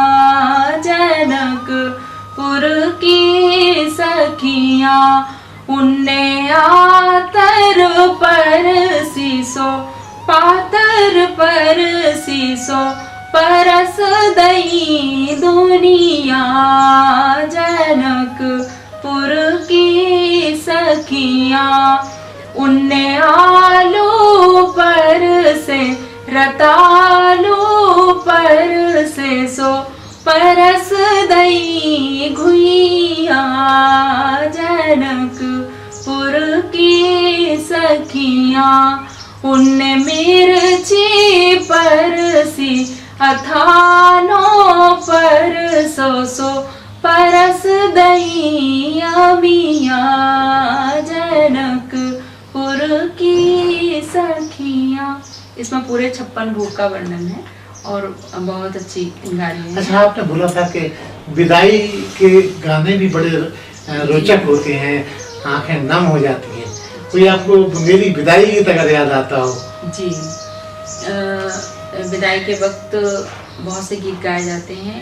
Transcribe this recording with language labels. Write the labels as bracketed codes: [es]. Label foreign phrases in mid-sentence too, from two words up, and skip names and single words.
[bns] जनकपुर की सखिया, उन्ने आतर पर सीसो पातर पर सीसो परस दई दुनिया, जनकपुर की सखिया, उन्ने आलू पर से रतालू पर से सो परस दई घुइया, जनकपुर की सखिया, उन्ने मिर्ची पर सी अथानो पर सो परस दई मिया, जनकपुर की सखिया। [hi] इसमें पूरे 56 भोग का वर्णन है और बहुत अच्छी गाली है। अच्छा, आपने बोला था कि विदाई के गाने भी बड़े रोचक होते हैं, आंखें नम हो जाती हैं। कोई आपको बुंदेली विदाई गीत अगर याद आता हो? जी, विदाई के वक्त बहुत से गीत गाए जाते हैं।